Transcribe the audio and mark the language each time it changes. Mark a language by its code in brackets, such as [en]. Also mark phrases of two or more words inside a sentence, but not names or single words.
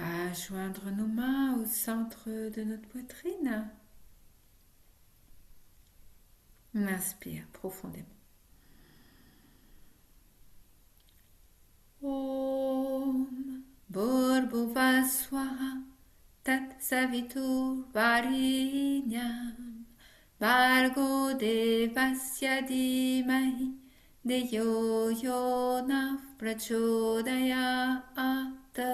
[fr] va joindre nos mains au centre de notre poitrine. On inspire profondément. [sa] Om Bhurbhuva Swaha Tat Savitur Varenyam Bhargo Devasya Dhimahi Deyo Yonah Prachodayat.